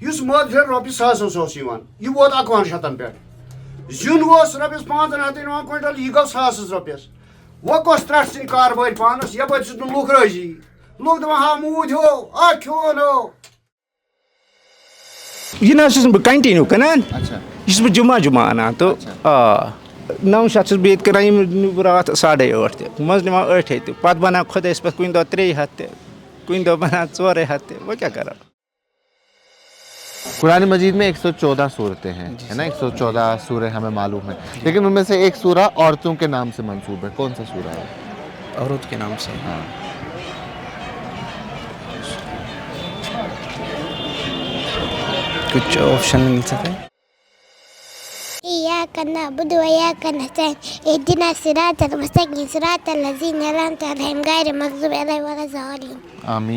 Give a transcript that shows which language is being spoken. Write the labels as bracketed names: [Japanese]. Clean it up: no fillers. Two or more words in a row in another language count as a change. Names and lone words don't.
[Kashmiri] اس مد پھر رۄپیہِ ساسس اوس یِوان یہِ ووت 51 پٮ۪ٹھ زیُن اوس رۄپیس 500 یِوان کوینٹل یہِ گوٚو 1000 رۄپیس وۄنۍ کۄس ترٛٹھ ژھٕنہِ کاربٲرۍ پانس یپٲرۍ چھُس نہٕ لُکھ رٲضی لُکھ دپان ہا موٗدۍ ہو کھیوٚن ہو. یہ نہ چھُس بہٕ کنٹِنیوٗ کٕنان یہِ چھُس بہٕ جمعہ اَنان تہٕ آ 900 چھُس بہٕ ییٚتہِ کٕنان یِم راتھ 8.5 تہِ منٛزٕ نِوان 8 تہِ پتہٕ بنان خۄدایس پٮ۪ٹھ کُنہِ دۄہ 300 تہِ کُنہِ دۄہ بنان 400 تہِ وۄنۍ کیٛاہ کرو. [Urdu] قرآن مجید میں 114 صورتیں ہیں ہے نا 114 سورہ ہمیں معلوم ہے لیکن ان میں سے ایک سورہ عورتوں کے نام سے منسوب ہے کون سا سورہ ہے؟ عورت کے نام سے ہاں کچھ آپشن مل سکتا ہے. [Arabic] إياك نعبد وإياك نستعين اهدنا الصراط المستقيم صراط الذين أنعمت عليهم غير المغضوب عليهم ولا الضالين آمین.